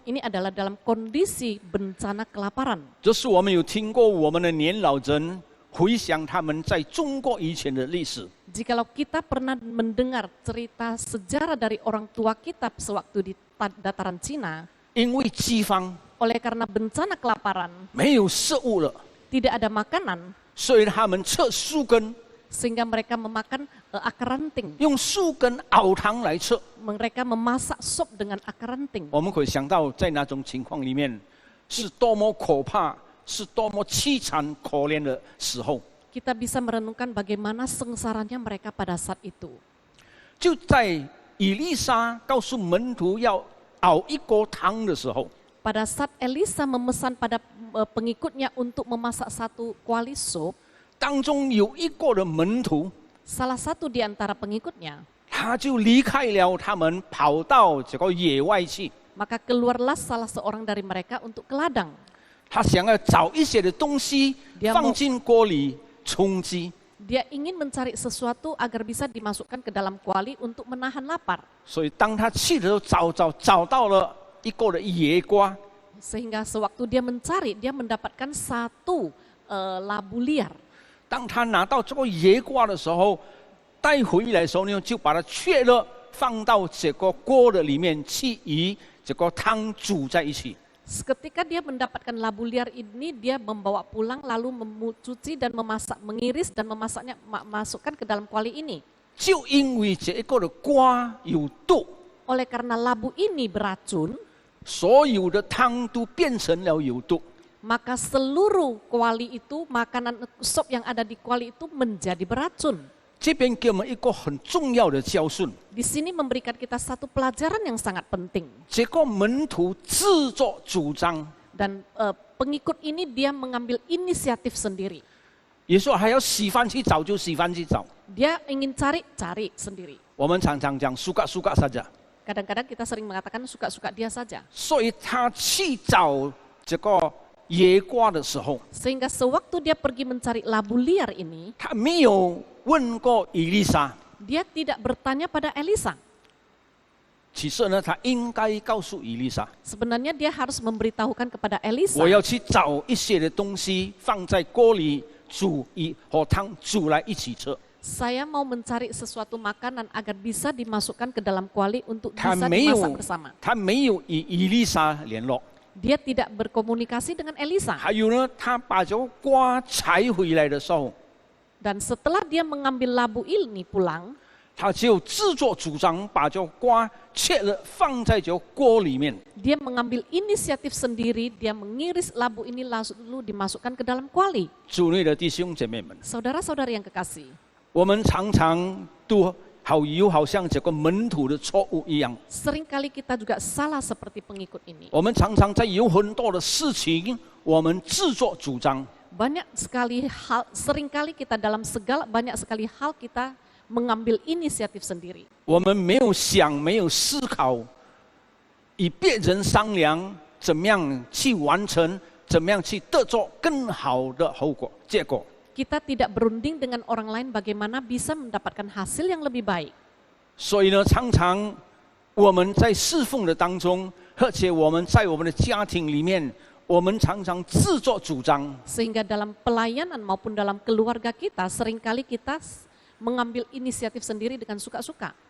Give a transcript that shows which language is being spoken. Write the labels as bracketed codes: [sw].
[id] Ini adalah dalam kondisi bencana kelaparan. [zh] 这是我们有听过我们的年老人回想他们在中国以前的历史。 [id] Jikalau kita pernah mendengar cerita sejarah dari orang tua kita sewaktu di dataran Cina, [zh] 因为饥荒 [id] oleh karena bencana kelaparan, [zh] 没有食物了， [id] tidak ada makanan, [zh] 所以他们吃树根， [id] sehingga mereka memakan akar ranting. [zh] 用树根熬汤来吃。 [id] Mereka memasak sup dengan akar ranting. [zh] 我们可以想到，在那种情况里面，是多么可怕，是多么凄惨可怜的时候。 [id] Kita bisa merenungkan bagaimana sengsaranya mereka pada saat itu. [zh] 就在以利沙告诉门徒要熬一锅汤的时候， [id] Pada saat Elisa memesan pada pengikutnya untuk memasak satu kuali sup, [zh] 当中有一个的门徒， [id] salah satu di antara pengikutnya, [zh] 他就离开了他们，跑到这个野外去。 [id] maka keluarlah salah seorang dari mereka untuk ke ladang. [zh] 他想要找一些的东西 [id] Dia [zh] 放 [id] mau- [zh] 进锅里充饥， [id] Dia ingin mencari sesuatu agar bisa dimasukkan ke dalam kuali untuk menahan lapar. [zh] 所以当他去的时候，找到了一个的野瓜， [id] Sehingga sewaktu dia mencari, dia mendapatkan satu labu liar. [zh] 当他拿到这个野瓜的时候，带回来的时候呢，就把它切了，放到这个锅的里面去与这个汤煮在一起。 [id] Ketika dia mendapatkan labu liar ini, dia membawa pulang lalu mencuci dan memasak, mengiris dan memasaknya, masukkan ke dalam kuali ini. [zh] 就因为这个的瓜有毒， [id] Oleh karena labu ini beracun, [zh] 所有的汤都变成了有毒。 [id] maka seluruh kuali itu, makanan sup yang ada di kuali itu menjadi beracun. [zh] 这边给我们一个很重要的教训， [id] Di sini memberikan kita satu pelajaran yang sangat penting. [zh] 这个门徒自作主张， [id] Dan pengikut ini dia mengambil inisiatif sendiri. [zh] 也说还要洗饭去找就洗饭去找。 [id] Dia ingin cari sendiri. [zh] 我们常常讲 [id] suka saja， Kadang-kadang kita sering mengatakan suka-suka dia saja. [zh] 所以他去找这个野瓜的时候， [id] Sehingga sewaktu dia pergi mencari labu liar ini, [zh] 他没有问过以利沙。 [id] dia tidak bertanya pada Elisa. [zh] 其实呢，他应该告诉以利沙， [id] Sebenarnya dia harus memberitahukan kepada Elisa. [zh] 我要去找一些的东西放在锅里煮和汤煮来一起吃。 [id] Saya mau mencari sesuatu makanan agar bisa dimasukkan ke dalam kuali untuk [zh] 他 [id] bisa [zh] 没 [id] dimasak [zh] 有 [id] bersama. [zh] 他没有与以利沙联络。 [id] Dia tidak berkomunikasi dengan Elisa. [zh] 还有呢，他把这个瓜采回来的时候， [id] Dan setelah dia mengambil labu ini pulang, [zh] 他就自作主张把这个瓜切了放在这个锅里面。 [id] dia mengambil inisiatif sendiri, dia mengiris labu ini lalu dimasukkan ke dalam kuali. [zh] 主内的弟兄姐妹们， [id] Saudara-saudara yang kekasih, [zh] 我们常常都好像这个门徒的错误一样， [id] seringkali kita juga salah seperti pengikut ini. [zh] 我们常常在有很多的事情，我们自作主张。 [id] Banyak sekali hal, seringkali kita dalam banyak sekali hal kita mengambil inisiatif sendiri. [zh] 我们没有想，没有思考，与别人商量，怎么样去完成，怎么样去得着更好的结果。 [id] Kita tidak berunding dengan orang lain bagaimana bisa mendapatkan hasil yang lebih baik. [zh] 所以呢，常常我们在侍奉的当中，而且我们在我们的家庭里面，我们常常自作主张。 [id] Sehingga dalam pelayanan maupun dalam keluarga kita, seringkali kita mengambil inisiatif sendiri dengan suka-suka.